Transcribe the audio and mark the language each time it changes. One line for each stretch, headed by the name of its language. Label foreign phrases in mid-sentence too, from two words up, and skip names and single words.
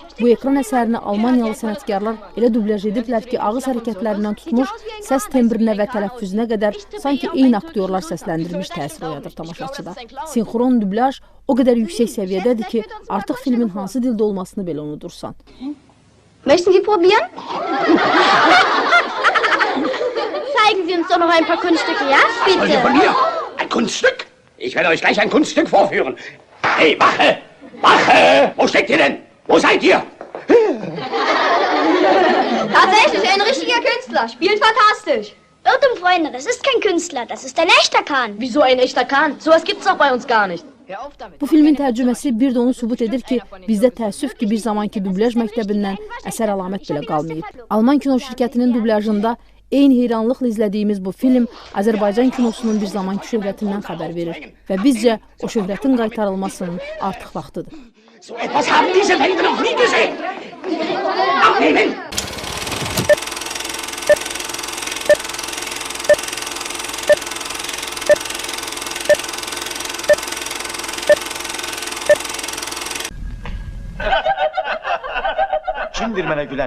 Azerbaijani: Bu ekran əsərini Almaniyalı sənətkarlar elə dublyaj ediblər ki, ağız hərəkətlərindən tutmuş, səs tembrinə və tələffüzünə qədər sanki eyni aktyorlar səsləndirmiş təsir oyadır tamaşaçıda. Sinxron dublyaj o qədər yüksək səviyyədədir ki, artıq filmin hansı dildə olmasını belə unudursan.
German: Möchten Sie probieren? Zeigen Sie uns doch noch ein paar Kunststücke, ja? Bitte. Von mir, ein Kunststück? Ich werde euch gleich ein Kunststück vorführen. Hey, Wache! Wache! Wo steckt ihr denn? Wo seid ihr? Tatsächlich, ein richtiger Künstler. Spielt fantastisch. Irrtum, Freunde, das ist kein Künstler, das ist ein echter Kahn. Wieso ein echter Kahn? Sowas gibt's doch bei uns gar nicht.
Azerbaijani: Bu filmin tərcüməsi bir də onu sübut edir ki, bizdə təəssüf ki, bir zamanki dublyaj məktəbindən əsər əlamət belə qalmayıb. Alman kino şirkətinin dublyajında eyni heyranlıqla izlədiyimiz bu film Azərbaycan kinosunun bir zamanki şöhrətindən xəbər verir və bizcə o şöhrətin qaytarılmasının artıq vaxtıdır.
German: So etwas haben diese Wände noch nie gesehen. Abnehmen!
Azerbaijani: Kimdir mənə gülən?